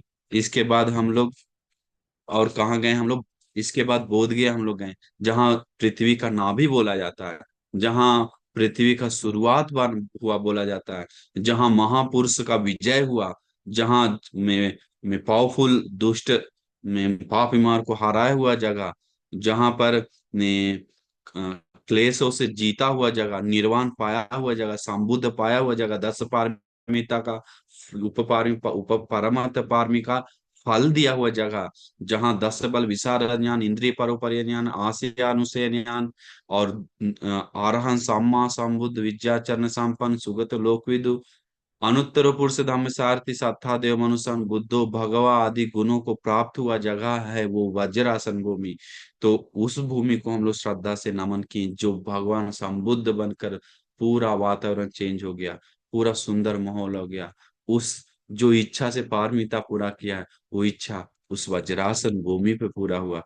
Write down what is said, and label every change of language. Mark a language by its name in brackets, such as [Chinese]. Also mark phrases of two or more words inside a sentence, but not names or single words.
[Hindi] इसके बाद हम लोग और कहाँ गए हम लोग, इसके बाद बोध गया हम लोग गए, जहाँ पृथ्वी का नाभि बोला जाता है, जहाँ पृथ्वी का शुरुआत हुआ बोला जाता है, जहाँ महापुरुष का विजय हुआ, जहाँ में पावरफुल दुष्ट में पाप बीमार को हराया हुआ जगह, जहाँ पर ने क्लेशों से जीता हुआ जगह, निर्वाण पाया हुआ जगह, संबुद्ध पाया हुआ जगह, दस पारमिता का उप परमार्थ पारमिता फल दिया हुआ जगह, जहाँ दस बल विशारद ज्ञान, इंद्रिय परोपरि ज्ञान, आशय अनुशय ज्ञान और [Pali] अरहं सम्मा संबुद्ध विद्याचरण संपन्न सुगत लोकविदु अनुत्तर पुरुष धाम सारथी सत्ता देव मनुष्य बुद्धो भगवा [Hindi] आदि गुणों को प्राप्त हुआ जगह है वो वज्रासन भूमि। तो उस भूमि को हम लोग श्रद्धा से नमन की, जो भगवान संबुद्ध बनकर पूरा वातावरण चेंज हो गया, पूरा सुंदर माहौल हो गया। उस जो इच्छा से पारमिता पूरा किया है, वो इच्छा उस वज्रासन भूमि पे पूरा हुआ।